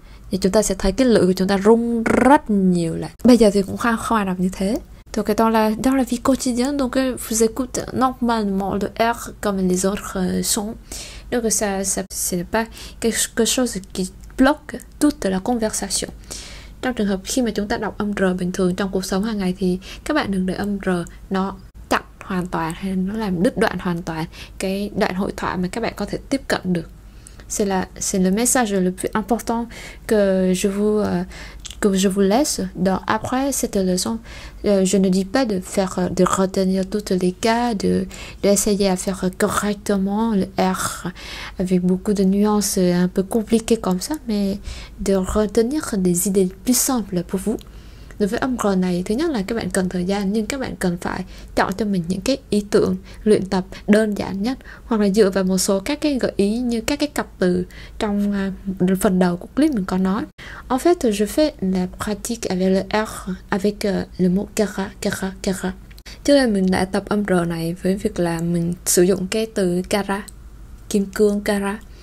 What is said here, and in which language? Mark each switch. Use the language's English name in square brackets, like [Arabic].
[Vietnamese] Thì chúng ta sẽ thấy cái lưỡi của chúng ta rung rất nhiều lại. Bây giờ thì cũng không ai làm như thế. [French] Donc dans la vie quotidienne, donc vous écoutez normalement le R comme les autres sons. Donc ça c'est pas quelque chose qui bloque toute la conversation. [Vietnamese] Trong trường hợp khi mà chúng ta đọc âm R bình thường trong cuộc sống hàng ngày thì các bạn đừng để âm R nó chặn hoàn toàn hay nó làm đứt đoạn hoàn toàn cái đoạn hội thoại mà các bạn có thể tiếp cận được. [French] C'est le message le plus important que je vous laisse après cette leçon. Je ne dis pas de retenir tous les cas, d'essayer à faire correctement le R avec beaucoup de nuances un peu compliquées comme ça, mais de retenir des idées plus simples pour vous. [Vietnamese] Đối với âm R này, thứ nhất là các bạn cần thời gian, nhưng các bạn cần phải chọn cho mình những cái ý tưởng luyện tập đơn giản nhất, hoặc là dựa vào một số các cái gợi ý như các cái cặp từ trong phần đầu của clip mình có nói. [French] En fait, je fais la pratique avec le R, avec le mot cara. [Vietnamese] Trước đây mình đã tập âm R này với việc là mình sử dụng cái từ cara, kim cương cara.